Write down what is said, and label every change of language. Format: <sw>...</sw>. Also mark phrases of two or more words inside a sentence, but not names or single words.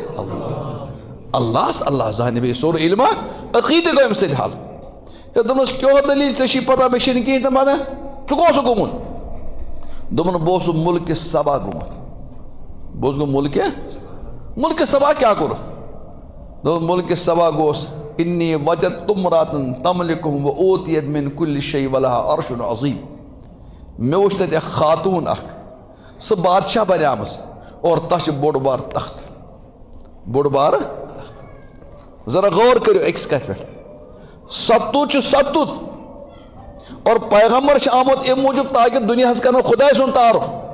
<ks>اللہ زانہِ بیٚیہِ سورُے علمہ عقیٖدٕ گوٚو أمِس سۭتۍ حل ہے دوٚپنس کیٛاہ دٔلیٖل ژےٚ چھی پتہ مےٚ چھے نہٕ کِہیٖنۍ تہِ پتہ ژٕ کوٚت اوسُکھ گوٚمُت دوٚپُن بہٕ اوسُس مُلکہِ سبا گوٚمُت بہٕ اوسُس گوٚمُت مُلکہِ سبا کیٛاہ کوٚرُتھ دوٚپُن مُلکہِ سبا گوس</ks> <ar>انی وجدت امرأة تملکهم وأوتیت من کل شیء ولها عرش عظیم</ar> <ks>مےٚ وٕچھ تتہِ اکھ خاتوٗن اکھ سۄ بادشاہ بنیمٕژ اور تتھ چھُ بوٚڑ بار تخت بوٚڑ بارٕ تخت ذرا غور کٔرِو أکِس کتھِ پٮ۪ٹھ ستوٗت چھُ ستوٗت اور پیغمبر چھُ آمُت اَمہِ موٗجوٗب تاکہِ دُنیاہس کرنو خۄداے سُنٛد تعارُف</ks>